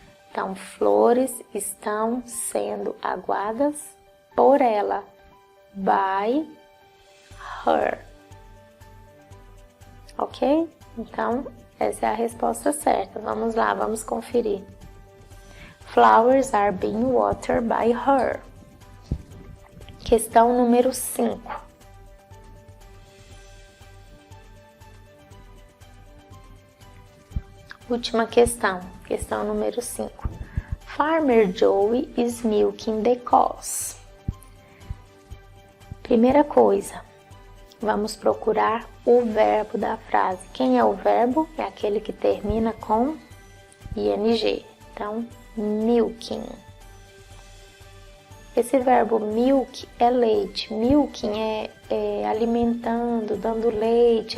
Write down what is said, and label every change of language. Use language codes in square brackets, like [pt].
[pt] Então, flores estão sendo aguadas por ela, [en] by her. [pt] Ok? Então, essa é a resposta certa. Vamos lá, vamos conferir. [en] Flowers are being watered by her. [pt] Questão número 5. Última questão, questão número 5. [en] Farmer Joey is milking the cows. [pt] Primeira coisa, vamos procurar o verbo da frase. Quem é o verbo? É aquele que termina com ing. Então, milking. Esse verbo milk é leite. Milking é alimentando, dando leite.